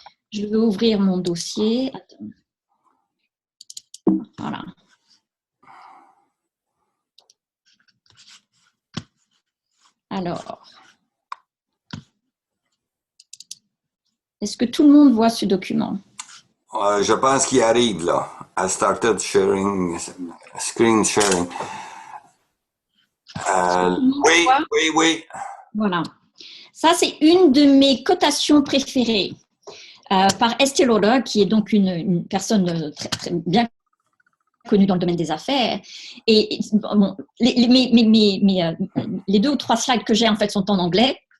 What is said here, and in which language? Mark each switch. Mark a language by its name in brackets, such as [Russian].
[French] Je vais ouvrir mon dossier. Attends. Voilà. Alors, est-ce que tout le monde voit ce document? Je pense qu'il arrive, là. [English] I started sharing, screen sharing. [French] Oui, oui, oui. Voilà. Ça, c'est une de mes cotations préférées par Estée Lauder, qui est donc une personne très, très bien connue dans le domaine des affaires. Et bon, les 2 ou 3 slides que j'ai, en fait, sont en anglais.